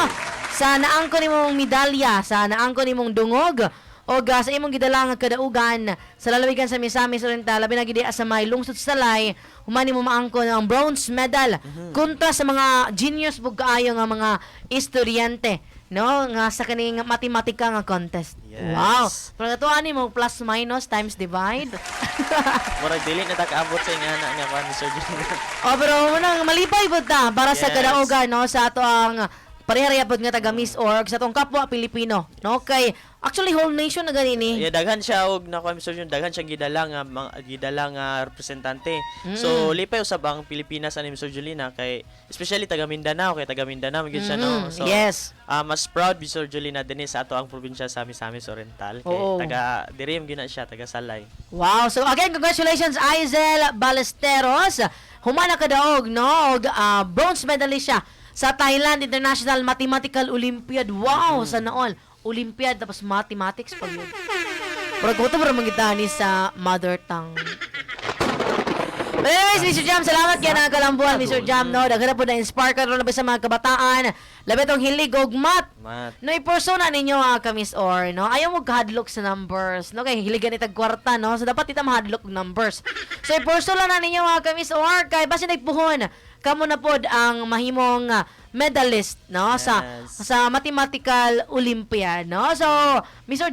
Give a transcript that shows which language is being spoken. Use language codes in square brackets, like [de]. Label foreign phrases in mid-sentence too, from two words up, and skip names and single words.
[ceb] Sa naangko nimong medalya, sa naangko nimong dungog o sa imong gidala nga kadaugan sa lalawigan sa Misamis Oriental labi na gid sa may lungsod sa Salay humani mo maangkon ang bronze medal kontra sa mga genius bug kaayo nga mga estudyante no nga sa kaning matematika nga contest. [en] Yes. Wow. [ceb] Pero to ani mo [en] plus minus times divide. [ceb] Murag dili na tag-abot sa ingana nga pa Mr. Julina. Pero manang malipay pud ta para sa kadaugan no sa ato ang pareha-reha pod nga taga Miss Org sa tong kapwa Pilipino no kay actually [en] whole nation [ceb] na ganini. Yeah, daghan siya og nakuha Mr. Jun, daghan siya gidala nga representante. So lipay usab ang Pilipinas ani Mr. Julina kay especially taga Mindanao kay taga Mindanao gyud siya no. So [en] yes. [ceb] Mas proud Mr. Julina dinhi sa ato ang probinsya sa Misamis Oriental kay taga dirim gyud na siya taga Salay. [en] Wow, so again congratulations Aizel Ballesteros. [ceb] Humana kadaog no og bronze medalist siya sa Thailand International Mathematical Olympiad. [en] Wow, sana all. [tl] Olympiad tapos mathematics pag yun. [ceb] Pero kung ito mangitani sa [en] mother tongue. But anyways, Mr. Jam, [ceb] salamat kaya nakalambuan, Mr. Jam, no? Daghan po na-inspire ka rin sa mga kabataan. Labi itong hilig og math. No, i-persona ninyo ka, Miss Or, no? Ayaw mo kahadlok sa numbers, no? Kaya hiligan itag kwarta, no? So, dapat ita mahadlok og numbers. So, i-persona na ninyo ka, Miss Or, kay basi nagpuhon. Kamo na pod ang mahimong medalist no sa Mathematical Olympiad no. So Mr.